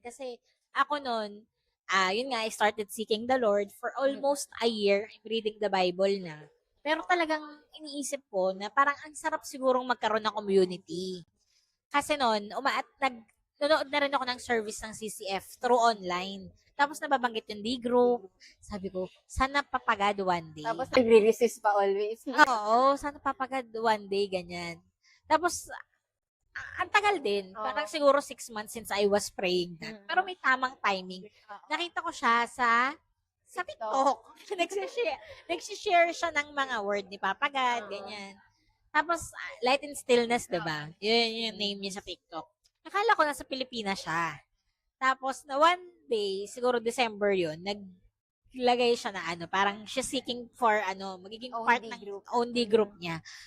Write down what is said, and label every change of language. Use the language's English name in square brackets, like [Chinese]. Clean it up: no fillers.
[Filipino] Kasi ako noon, yun nga, [English] I started seeking the Lord for almost a year. I'm reading the Bible na. [Filipino] Pero talagang iniisip ko na parang ang sarap sigurong magkaroon ng community. Kasi noon, nanonood na rin ako ng service ng CCF through online. Tapos nababanggit yung D-group. Sabi ko, sana papagad one day. Tapos nagre-resist pa always. Oo, sana papagad one day, ganyan. Tapos, ang tagal din. Parang siguro [English] 6 months since I was praying that. [Filipino] Pero may tamang timing. Nakita ko siya sa TikTok. Nagsishare siya ng mga word ni Papa God, ganyan. Tapos, Light and Stillness, diba? Yun yung name niya sa TikTok. Nakala ko nasa Pilipinas siya. Tapos, na one day, siguro December yun, naglagay siya na parang [English] she's seeking for [Filipino] magiging part ng only group niya.